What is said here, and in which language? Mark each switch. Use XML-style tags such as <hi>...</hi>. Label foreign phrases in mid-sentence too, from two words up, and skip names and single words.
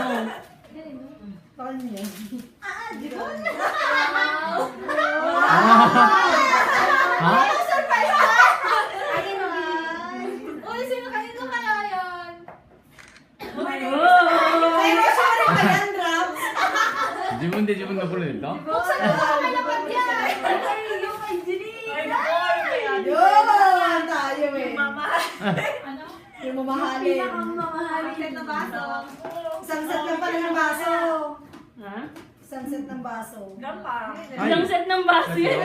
<tl>Bakit niya? Jirin. Ha? Surprise! Ayun naman. Uy, sino kanino kaya yan? Oh! Ay, sorry ba yan, Drabs?</tl> <ja>自分で自分のプレゼント</ja> <tl>Buksan mo sa kalapat yan. Ay, yung kay Jirin. Yun! Tayo eh. Ano? Yung mamahalin. Pinakamahalin na baso. Isang set lang pala ng baso. Ha? Isang set ng baso. Ilang set ng baso yan?</tl>